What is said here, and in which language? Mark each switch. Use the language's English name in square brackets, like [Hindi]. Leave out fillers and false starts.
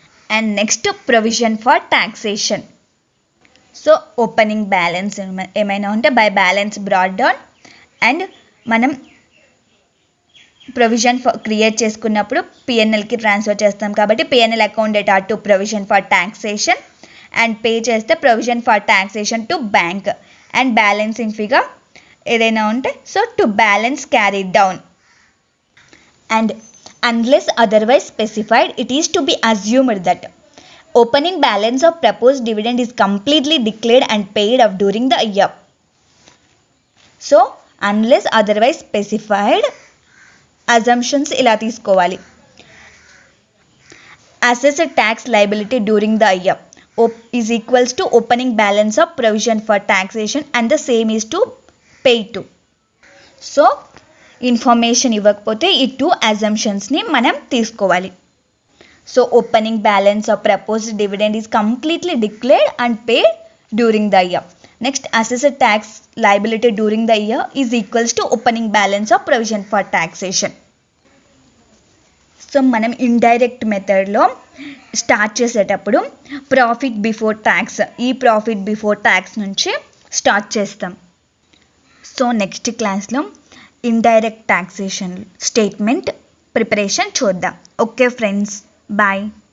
[English] And next provision for taxation. So opening balance [Telugu] ఏమైనా ఉంటే [English] by balance brought down and మనం provision for create [Telugu] చేసుకున్నప్పుడు [English] పిఎన్ఎల్కి ట్రాన్స్ఫర్ [Telugu] చేస్తాం కాబట్టి [English] PNL account data to provision for taxation and pay చేస్తే provision for taxation to bank and balancing figure ఏదైనా ఉంటే so to balance carried down. And unless otherwise specified, it is to be assumed that opening balance of proposed dividend is completely declared and paid off during the year. So unless otherwise specified, assumptions [Telugu] ila తీసుకోవాలి. [English] Assessed tax liability during the year is equals to opening balance of provision for taxation and the same is to pay to. [Telugu] So information ఇవ్వకపోతే ఈ 2 అజంప్షన్స్ని మనం తీసుకోవాలి. [English] So opening balance of proposed dividend is completely declared and paid during the year. Next, assessed tax liability during the year is equals to opening balance of provision for taxation. [Telugu] So మనం indirect మెథడ్లో start చేసేటప్పుడు profit before tax, ఈ profit before tax నుంచి start చేస్తాం. So next క్లాస్లో indirect taxation statement preparation చూద్దాం. Okay friends, bye.